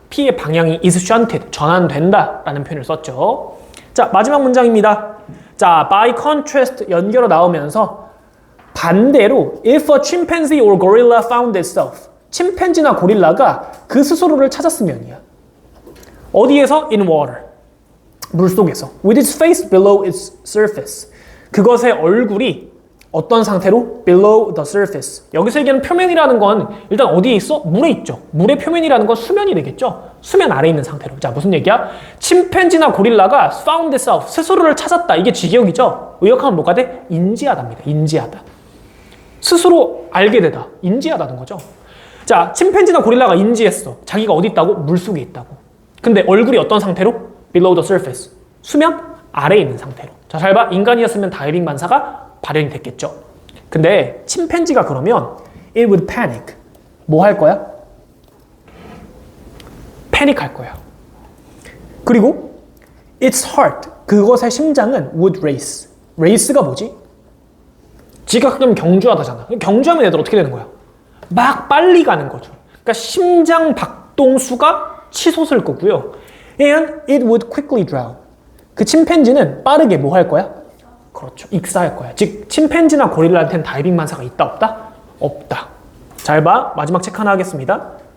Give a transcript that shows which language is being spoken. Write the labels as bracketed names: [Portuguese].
[Korean] 피의 방향이 [English] is shunted, [Korean] 전환된다 라는 표현을 썼죠. 자, 마지막 문장입니다. 자, [English] by contrast [Korean] 연결어 나오면서 반대로 [English] if a chimpanzee or gorilla found itself, [Korean] 침팬지나 고릴라가 그 스스로를 찾았으면이야. 어디에서? [English] in water, [Korean] 물속에서. [English] with its face below its surface, [Korean] 그것의 얼굴이 어떤 상태로? [English] below the surface. [Korean] 여기서 얘기하는 표면이라는 건 일단 어디에 있어? 물에 있죠. 물의 표면이라는 건 수면이 되겠죠. 수면 아래에 있는 상태로. 자, 무슨 얘기야? 침팬지나 고릴라가 [English] found itself, [Korean] 스스로를 찾았다. 이게 직역이죠. 의역하면 뭐가 돼? 인지하다입니다. 인지하다. 스스로 알게 되다. 인지하다는 거죠. 자, 침팬지나 고릴라가 인지했어. 자기가 어디 있다고? 물속에 있다고. 근데 얼굴이 어떤 상태로? [English] below the surface. [Korean] 수면 아래에 있는 상태로. 자, 잘 봐. 인간이었으면 다이빙 반사가 발현이 됐겠죠. 근데 침팬지가 그러면 [English] it would panic. [Korean] 뭐 할 거야? 패닉 할 거야. [English] 그리고 its heart, [Korean] 그것의 심장은 [English] would race. [Korean] race가 뭐지? 지각하면 경주하다잖아. 경주하면 애들 어떻게 되는 거야? 막 빨리 가는 거죠. 그러니까 심장 박동수가 치솟을 거고요. [English] And it would quickly drown. [Korean] 그 침팬지는 빠르게 뭐 할 거야? 그렇죠. 익사할 거야. 즉 침팬지나 고릴라한테는 다이빙 만사가 있다 없다? 없다. 잘 봐. 마지막 체크 하나 하겠습니다.